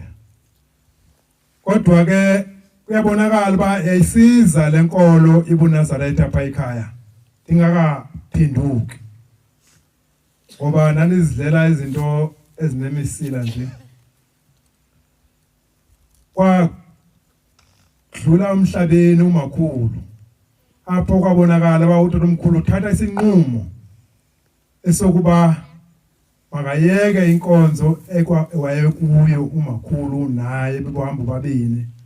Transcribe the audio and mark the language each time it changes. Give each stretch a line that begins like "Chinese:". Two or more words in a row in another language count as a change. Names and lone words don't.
Xhosa: Kodwa ke kuyabonakala ba yayisiza lenkolo ibuNazaretha apha ekhaya. Ingakaphenduki. Ngoba nanizidlela izinto ezinemisila nje. Kwa dlula umhlabeni umakhulu. Apho kwabonakala bawuthi umkhulu uthatha isinqumo esokuba makayeke inkonzo wayekuyo umakhulu naye bebohamba babini.